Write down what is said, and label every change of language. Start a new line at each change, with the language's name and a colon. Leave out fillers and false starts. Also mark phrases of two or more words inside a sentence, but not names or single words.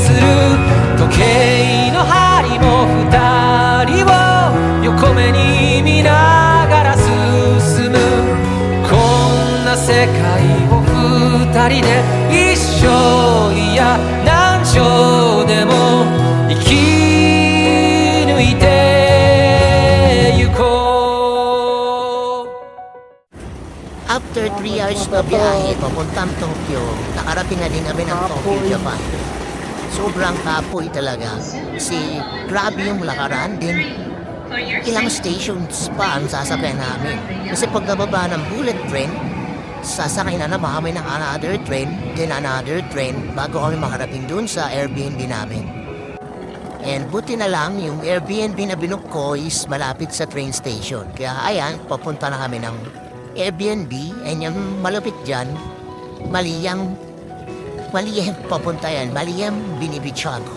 Japanese: する時計の針も二人を横目に見ながら進むこんな世界を二人で一生いや何生でも生き抜いてゆこう
English: After 3 hours
Filipino: na biyahe papuntang Tokyo, nakarating na din kami ng Tokyo, Japan. Sobrang kapoy talaga. Kasi grabe yung lakaran din. Ilang stations pa ang sasakyan namin. Kasi pag nababa ng
English: bullet train,
Filipino: sasakay na naman kami ng
English: another train, then another train,
Filipino: bago kami makarating dun sa Airbnb namin. And buti na lang, yung Airbnb na binook ko is malapit sa
English: train station.
Filipino: Kaya ayan, papunta na kami ng Airbnb, and yung malapit dyan, Maliyang papunta yan, Maliyang binibitsyan ko.